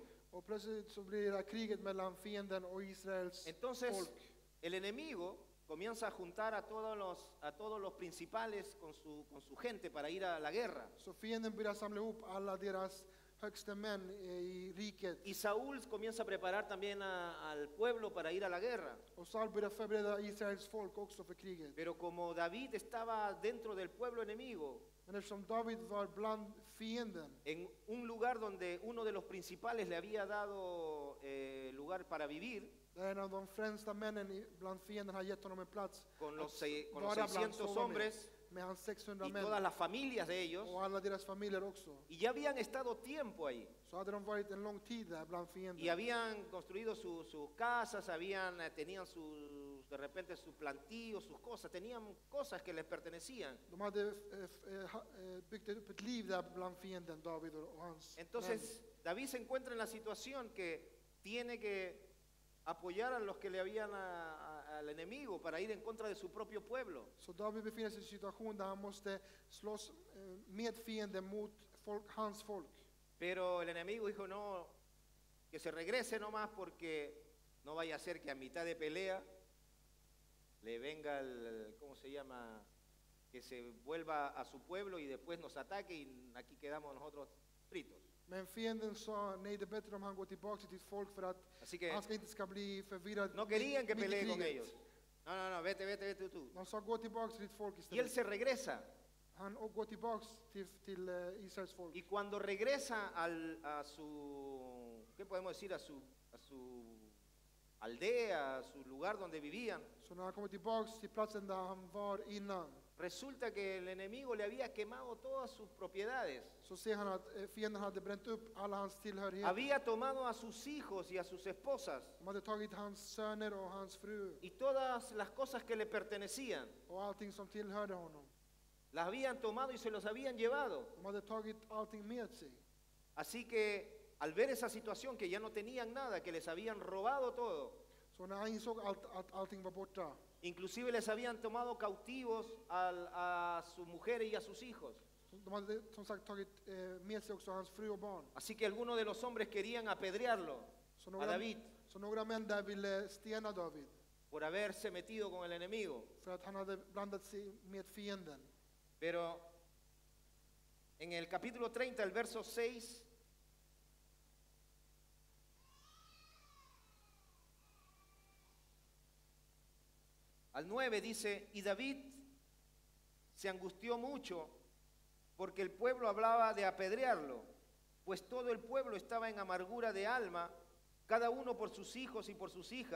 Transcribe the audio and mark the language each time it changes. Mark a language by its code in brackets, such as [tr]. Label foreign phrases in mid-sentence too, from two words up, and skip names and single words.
[sv] Och plötsligt så blir det här kriget mellan fienden och Israels [es] Entonces [sv] folk. [es] el enemigo comienza a juntar a todos los principales con su gente para ir a la guerra. [sv] Så fienden börjar samla ihop alla deras högsta män i riket. [es] Y Saúl comienza a preparar también al pueblo para ir a la guerra. [sv] Och Saul började förbereda Israels folk också för kriget. [es] Pero como David estaba dentro del pueblo enemigo, [sv] Men eftersom David var bland fienden, [es] en un lugar donde uno de los principales le había dado lugar para vivir, [sv] där en av de främsta männen bland fienden har gett honom en plats [es] con los [sv] att [es] con los [sv] vara bland [es] 600 [sv] sova [es] hombres [sv] med hans 600 [es] y [sv] män [es] todas las familias de ellos, [sv] och alla deras familjer också. [es] y ya habían estado tiempo ahí, [sv] Så hade de varit en lång tid där bland [es] y [sv] fienden. [es] habían construido sus casas, tenían de repente sus plantíos, sus cosas, tenían cosas que les pertenecían. [sv] De hade byggt upp ett liv där bland fienden, David och hans män. [es] Entonces David se encuentra en la situación que tiene que apoyar a los que le habían al enemigo para ir en contra de su propio pueblo. Så David befinner sig i en situation där han måste slåss med fienden mot hans folk. Pero el enemigo dijo, no, que se regrese nomás porque no vaya a ser que a mitad de pelea le venga ¿cómo se llama? Que se vuelva a su pueblo y después nos ataque y aquí quedamos nosotros fritos. [sv] Men fienden sa, nej, det är bättre om han går tillbaka till sitt folk för att [es] Así que [sv] han inte bli förvirrad. [es] no querían que [sv] mitt i [es] pelee con [sv] kriget. [es] ellos. No, vete tú. [sv] De sa, gå tillbaka till ditt folk [es] Y él [sv] istället. [es] se regresa. [sv] Han går tillbaka till Israels folk. [es] Y cuando regresa a su, ¿qué podemos decir? A su aldea, a su lugar donde vivían, [sv] Så när han kommer tillbaka till platsen där han var innan, [es] resulta que el enemigo le había quemado todas sus propiedades. [sv] så ser han att fienden hade bränt upp alla hans tillhörigheter. [es] Había tomado a sus hijos y a sus esposas [sv] De hade tagit hans söner och hans fru [es] y todas las cosas que le pertenecían. [sv] och allting som tillhörde honom. [es] Las habían tomado y se los habían llevado. [sv] De hade tagit allting med sig. [es] Así que al ver esa situación que ya no tenían nada, que les habían robado todo, [sv] Så när han insåg att allting var borta, [es] inclusive les habían tomado cautivos a su mujer y a sus hijos. [sv] de hade som sagt tagit med sig också hans fru och barn. [es] Así que algunos de los hombres querían apedrearlo [sv] Så [es] a David [sv] några män där ville stena David [es] por haberse metido con el enemigo. [sv] för att han hade blandat sig med fienden. [es] Pero en el capítulo 30, el verso 6, al 9 dice, y David se angustió mucho porque el pueblo hablaba de apedrearlo, pues todo el pueblo estaba en amargura de alma, cada uno por sus hijos y por sus hijas.